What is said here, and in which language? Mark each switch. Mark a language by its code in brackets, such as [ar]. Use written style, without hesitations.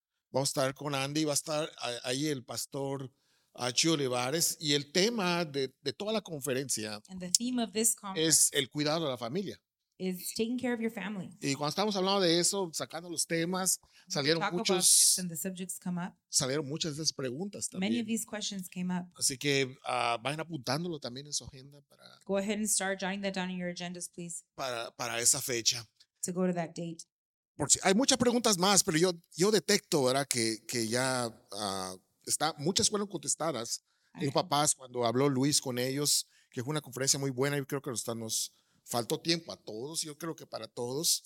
[es] Vamos a estar con Andy, va a estar ahí el pastor Chuy Olivares, y el tema de toda la conferencia es el cuidado de la familia. [en] Is taking care of your family. [es] Y cuando estamos hablando de eso, sacando los temas, salieron muchos. [en] And the subjects come up. [es] Salieron muchas de esas preguntas también. [en] Many of these questions came up. [es] Así que vayan apuntándolo también en su agenda para. [en] Go ahead and start jotting that down in your agendas, please. [es] Para esa fecha. [en] To go to that date. [es] Hay muchas preguntas más, pero yo detecto, ¿verdad? Que ya está, muchas fueron contestadas. Dijo papás, cuando habló Luis con ellos, que fue una conferencia muy buena, yo creo que nos faltó tiempo a todos, yo creo que para todos.